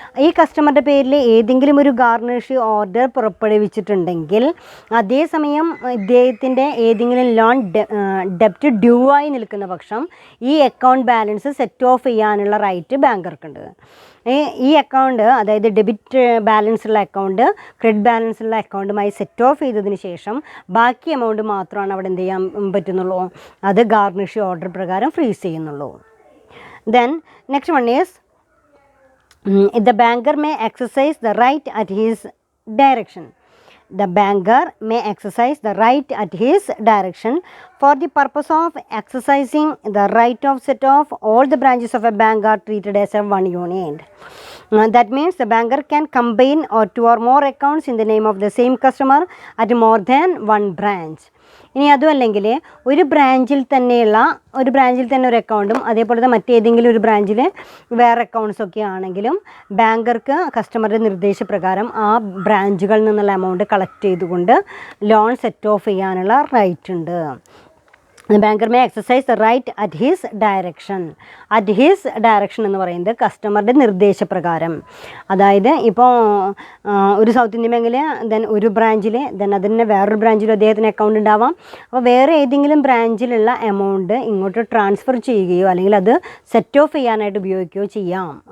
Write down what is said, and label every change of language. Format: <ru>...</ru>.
<ml>ഈ കസ്റ്റമറുടെ പേരിൽ ഏതെങ്കിലും ഒരു ഗാർണിഷി ഓർഡർ പുറപ്പെടുവിച്ചിട്ടുണ്ടെങ്കിൽ അതേസമയം ഇദ്ദേഹത്തിൻ്റെ ഏതെങ്കിലും ലോൺ ഡെപ്റ്റ് ഡ്യൂ ആയി നിൽക്കുന്ന പക്ഷം ഈ അക്കൗണ്ട് ബാലൻസ് സെറ്റ് ഓഫ് ചെയ്യാനുള്ള റൈറ്റ് ബാങ്കർക്കുണ്ട്. ഈ അക്കൗണ്ട്, അതായത് ഡെബിറ്റ് ബാലൻസ് ഉള്ള അക്കൗണ്ട് ക്രെഡിറ്റ് ബാലൻസ് ഉള്ള അക്കൗണ്ടുമായി സെറ്റ് ഓഫ് ചെയ്തതിന് ശേഷം ബാക്കി എമൗണ്ട് മാത്രമാണ് അവിടെ എന്ത് ചെയ്യാൻ പറ്റുന്നുള്ളൂ? അത് ഗാർണിഷി ഓർഡർ പ്രകാരം ഫ്രീസ് ചെയ്യുന്നുള്ളൂ.</ml> <en>Then next one is the banker may exercise the right at his direction. The banker may exercise the right at his direction for the purpose of exercising the right of set off. All the branches of a bank are treated as a one unit. That means the banker can combine or two or more accounts in the name of the same customer at more than one branch.</en> <ml>ഇനി അതുമല്ലെങ്കിൽ ഒരു ബ്രാഞ്ചിൽ തന്നെ ഒരു അക്കൗണ്ടും അതേപോലെ തന്നെ മറ്റേതെങ്കിലും ഒരു ബ്രാഞ്ചിൽ വേറെ അക്കൗണ്ട്സൊക്കെ ആണെങ്കിലും ബാങ്കർക്ക് കസ്റ്റമറുടെ നിർദ്ദേശപ്രകാരം ആ ബ്രാഞ്ചുകളിൽ നിന്നുള്ള എമൗണ്ട് കളക്ട് ചെയ്തുകൊണ്ട് ലോൺ സെറ്റ് ഓഫ് ചെയ്യാനുള്ള റൈറ്റ് ഉണ്ട്.</ml> <en>The banker may exercise the right at his direction. At his direction</en> <ml>എന്ന് പറയുന്നത് കസ്റ്റമറുടെ നിർദ്ദേശപ്രകാരം. അതായത് ഇപ്പോൾ ഒരു സൗത്ത് ഇന്ത്യൻ ബാങ്കിൽ ദെൻ ഒരു ബ്രാഞ്ചിൽ ദെൻ അതിന് വേറൊരു ബ്രാഞ്ചിലും അദ്ദേഹത്തിന് അക്കൗണ്ട് ഉണ്ടാവാം. അപ്പോൾ വേറെ ഏതെങ്കിലും ബ്രാഞ്ചിലുള്ള എമൗണ്ട് ഇങ്ങോട്ട് ട്രാൻസ്ഫർ ചെയ്യുകയോ അല്ലെങ്കിൽ അത് സെറ്റ് ഓഫ് ചെയ്യാനായിട്ട് ഉപയോഗിക്കുകയോ ചെയ്യാം.</ml>